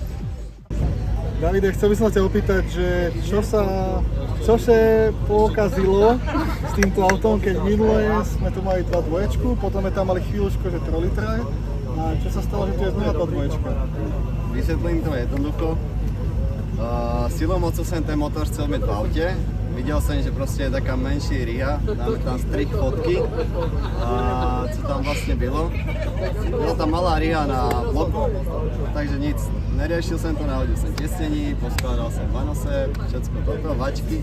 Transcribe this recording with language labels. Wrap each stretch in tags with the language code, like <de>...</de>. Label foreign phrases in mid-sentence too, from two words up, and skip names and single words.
<sk>Davide, chcel by som sa ťa opýtať, že čo sa pokazilo s týmto autom, keď minulé sme tu mali 2.2, potom sme tam mali chvíľučko, že 3 litre. A čo sa stalo, že tu je znova 2.2? Vysvetlím to jednoducho.</sk> <cs>Silou mocou jsem ten motor chcel mít v autě. Viděl jsem, že prostě je taká menší riha, dáme tam strich fotky, a co tam vlastně bylo. Byla tam malá riha na bloku, takže nic, neriešil jsem to, nahodil jsem těsnění, poskládal jsem vanose, všecko toto, vačky.</cs>